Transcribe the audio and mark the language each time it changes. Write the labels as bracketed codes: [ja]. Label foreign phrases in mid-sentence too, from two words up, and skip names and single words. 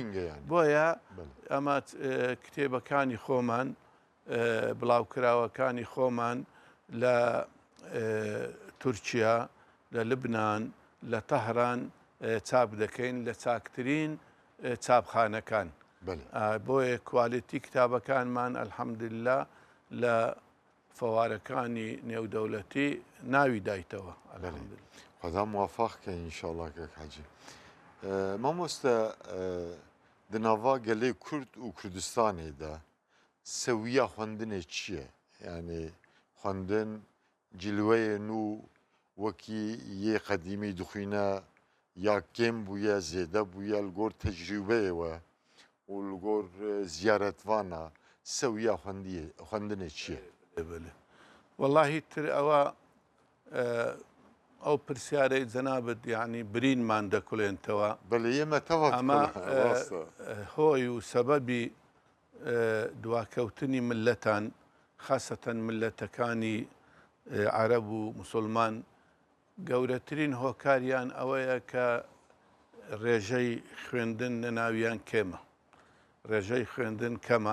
[ckb] بۆیە ئەمە کتێبەکانی خۆمان، بڵاوکراوەکانی خۆمان لە تورکیا، لە لبنان، لە تەهران چاپ دەکەین لە چاکترین چاپخانەکان. بۆیە کوالیتی کتابەکانمان ئەلحەمدوللا لە فەوارەکانی نێودەوڵەتی ناوی دایتەوە. خدا موفقکە ئینشاءڵڵا کەک حەجی. [ku] مامۆستا di nava gelê Kurd û Kurdistanê de sewiya xwendinê çi ye? Yani xwendin cilweyê nû wekî yê qedîmî dixwîne ya kêm bûye, zêde bûye li gor tecrübeyê we û li gor ziyaretvana sewiya xwendinê çi ye? [ckb] وەڵاهی تر ئەوە ئەو پرسیارەی جەنابەت یعنی برینمان دەکوڵێنتەوە. بەڵێ ئێمە تەوا ئەمە هۆی و سەبەبی دواکەوتنی ملەتان، خاصەتەن ملەتەکانی عەرەب و موسڵمان، گەورەترین هۆکاریان ئەوەیە کە ڕێژەی خوێندن لە ناویان کێمە، ڕێژەی خوێندن کەمە.